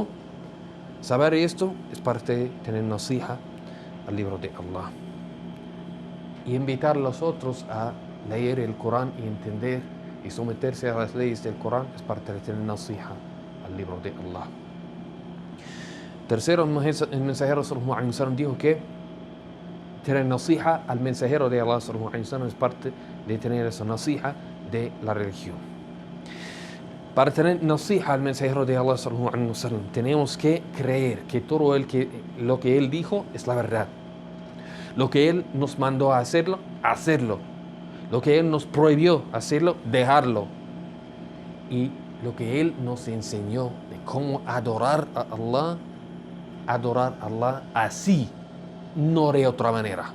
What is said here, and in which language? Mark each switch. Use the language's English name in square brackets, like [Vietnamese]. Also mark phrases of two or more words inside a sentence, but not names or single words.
[Spanish] Saber esto es parte de tener nasiha al libro de Allah. Y invitar a los otros a leer el Corán y entender y someterse a las leyes del Corán es parte de tener nasiha al libro de Allah. Tercero, el mensajero [Arabic] صلى الله عليه وسلم [Spanish] dijo que tener nasiha al mensajero de Allah [Arabic] صلى الله عليه وسلم [Spanish] es parte de tener esa nasiha de la religión. Para tener nasiha al mensajero de Allah [Arabic] صلى الله عليه وسلم [Spanish] tenemos que creer que todo lo que él dijo es la verdad. Lo que él nos mandó a hacerlo, hacerlo. Lo que él nos prohibió hacerlo, dejarlo. Y lo que él nos enseñó de cómo adorar a Allah así, no de otra manera.